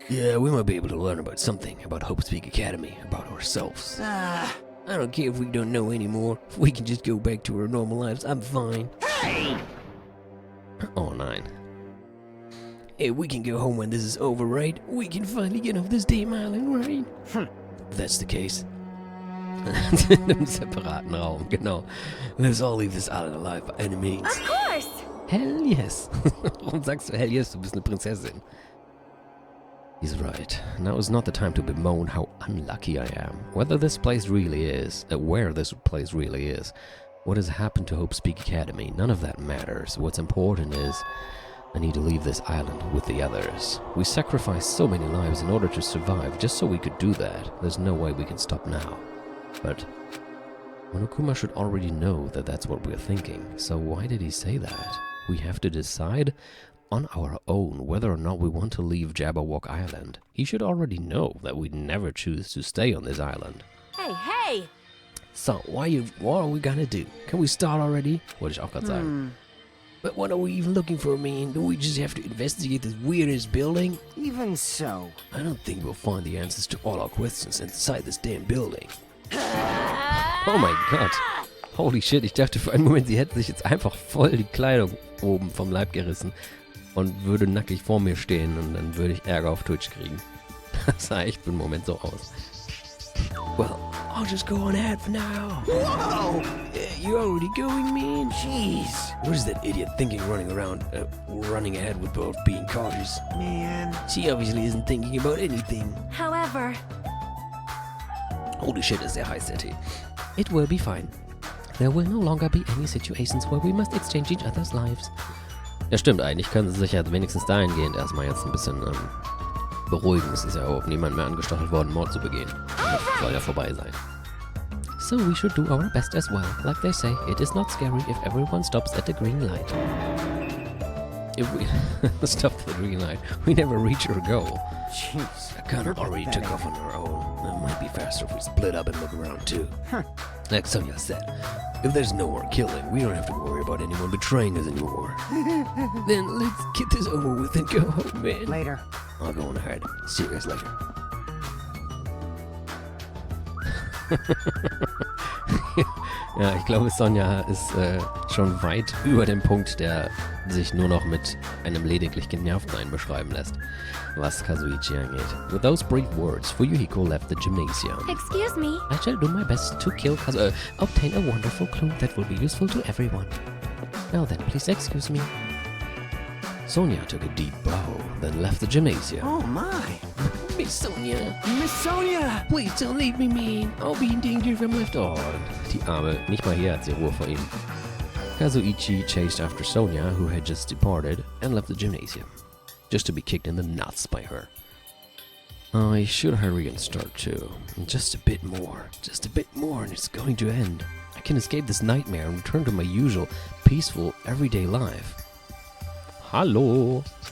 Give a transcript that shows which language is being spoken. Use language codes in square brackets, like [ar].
[en] Yeah, we might be able to learn about something, about Hope Speak Academy, about ourselves. I don't care if we don't know anymore. If we can just go back to our normal lives, I'm fine. Hey! Oh, 9. Hey, we can go home when this is over, right? We can finally get off this damn island, right? If that's the case. [de] In einem separaten Raum, genau. [en] Let's all leave this island alive by any means. Of course! Hell yes. [de] Warum sagst du [en] hell yes? [de] Du bist eine Prinzessin. [en] He's right. Now is not the time to bemoan how unlucky I am. Where this place really is, what has happened to Hope Speak Academy, none of that matters. What's important is I need to leave this island with the others. We sacrificed so many lives in order to survive, just so we could do that. There's no way we can stop now. But Monokuma should already know that that's what we're thinking. So why did he say that? We have to decide on our own whether or not we want to leave Jabberwock Island. He should already know that we'd never choose to stay on this island. Hey, hey! So, what are we gonna do? Can we start already? [de] Wollte ich auch gerade sagen. [en] But what are we even looking for, man? Do we just have to investigate this weirdest building? Even so. I don't think we'll find the answers to all our questions inside this damn building. [de] Oh mein Gott. [en] Holy shit, [de] ich dachte für einen Moment, sie hätte sich jetzt einfach voll die Kleidung oben vom Leib gerissen und würde nackig vor mir stehen und dann würde ich Ärger auf Twitch kriegen. Das sah echt für einen Moment so aus. [en] Well, I'll just go on ahead for now. Whoa! You're already going, man? Jeez. What is that idiot thinking running ahead with both being cautious? Man. She obviously isn't thinking about anything. However, Holy shit, [de] ist sehr heiß, der Tee. [en] It will be fine. There will no longer be any situations where we must exchange each other's lives. [de] Ja stimmt, eigentlich können sie sich ja wenigstens dahingehend erstmal jetzt ein bisschen beruhigen. Es ist ja auch niemand mehr angestachelt worden, Mord zu begehen. Das soll ja vorbei sein. [en] So we should do our best as well. Like they say, it is not scary if everyone stops at the green light. If we stop the green light, we never reach our goal. Jeez. Akana already took off on her own. It might be faster if we split up and look around too. Like Sonia said, if there's no more killing, we don't have to worry about anyone betraying us anymore. Then let's get this over with and go home, man. Later. I'll go on ahead. See you guys later. [de] Ja, ich glaube, Sonja ist schon weit über dem Punkt, der sich nur noch mit einem lediglich genervten einen beschreiben lässt, was Kazuichi angeht. [en] With those brief words, Fuyuhiko left the gymnasium. excuse me. I shall do my best to obtain a wonderful clue that will be useful to everyone. Now then, please excuse me. Sonia took a deep bow, then left the gymnasium. Oh my. Miss Sonia, Miss Sonia! please don't leave me, man. I'll be in danger if I'm left [de] Oh, die Arme, nicht mal hier hat sie Ruhe vor ihm. [en] Kazuichi chased after Sonia, who had just departed, and left the gymnasium, just to be kicked in the nuts by her. I should hurry and start too. Just a bit more, and it's going to end. I can escape this nightmare and return to my usual, peaceful, everyday life. Hallo!